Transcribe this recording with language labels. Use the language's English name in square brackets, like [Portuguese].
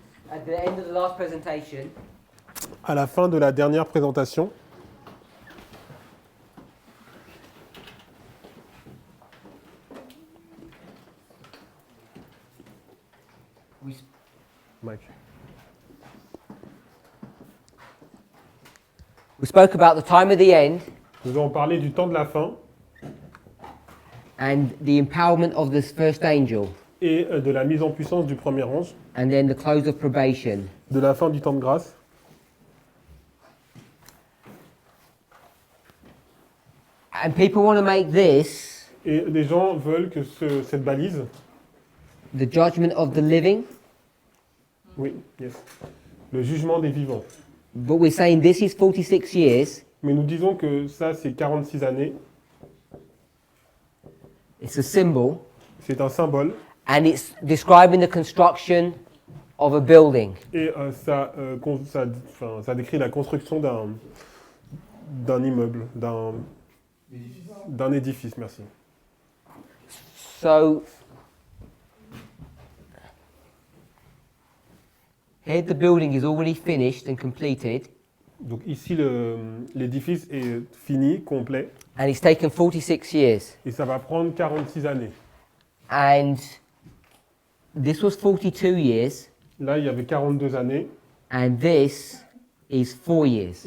[English] At the end of the last presentation, [French] À la fin de la dernière présentation, [English] we Mike. spoke about the time of the end [French] Nous avons parlé du temps de la fin [English] and the empowerment of this first angel, [French] et de la mise en puissance du premier ange, [English] and then the close of probation. [French] de la fin du temps de grâce. [English] And people want to make this [French] Et les gens veulent que cette balise, [English] the judgment of the living, [French] oui, [English] yes, [French] le jugement des vivants. [English] but we're saying this is 46 years. [French] Mais nous disons que ça, c'est 46 années, [English] It's a symbol, [French] c'est un symbole, [English] and it's describing the construction of a building. [French] et ça décrit la construction d'un immeuble, d'un édifice, merci. [English] So here the building is already finished and completed, [French] Donc ici, l'édifice est fini, complet, [English] and it's taken 46 years. [French] et ça va prendre 46 années. [English] And this was 42 years, [French] Là, il y avait 42 années, [English] and this is 4 years.